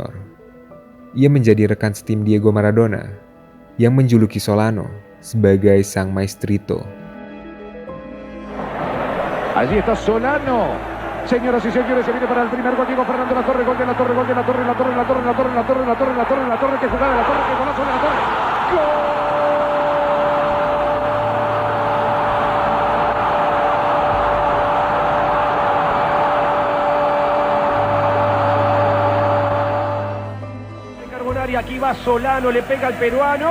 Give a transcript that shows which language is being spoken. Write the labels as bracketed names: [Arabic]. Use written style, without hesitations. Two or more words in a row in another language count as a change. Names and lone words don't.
[Indonesian] Ia menjadi rekan setim Diego Maradona yang menjuluki Solano sebagai sang maestrito. [Spanish] Allí está Solano. Señoras y señores, se viene para el primer gol. Diego Fernando La Torre, gol de La Torre, gol de La Torre, La Torre, La Torre, La Torre, La Torre, La Torre, La Torre, La Torre, que jugada La Torre, que golazo de La Torre. ¡Gol! Aquí va Solano, le pega al peruano.